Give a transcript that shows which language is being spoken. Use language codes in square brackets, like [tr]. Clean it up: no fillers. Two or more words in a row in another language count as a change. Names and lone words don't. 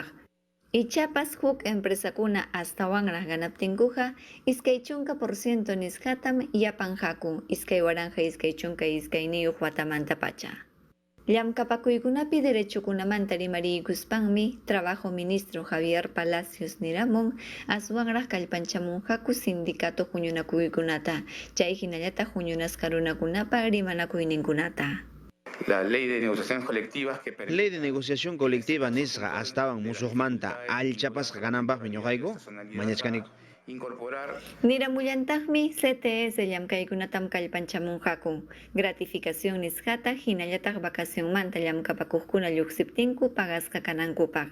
[qu] Ichapas huk empresakuna astawanraq ganaptinkuqa iskay chunka % niskatam yapanqaku iskay waranja iskay chunka iskayniyuq watamanta pacha. Llamkapakuykunapi derechokunamanta rimariykuspanmi Trabajo Ministro Javier Palacios niramun aswanraq kallpanchamunqaku sindicato huñunakuykunata chay hinallataq huñunasqa runakunapa rimanakuyninkunata. [es] La ley de negociaciones colectivas que permite... Ley de negociación colectiva [qu] nisqa astawan musuqmanta allchapasqa gananpaqmi ñuqayku mañachkaniko. Niramullantajmi CTS llamkaykunatam kallpanchamunqaku. Gratificación nisqata hinallataq vacacionmanta llamkapakuqkuna lluqsiptinku pagasqa kanankupaq.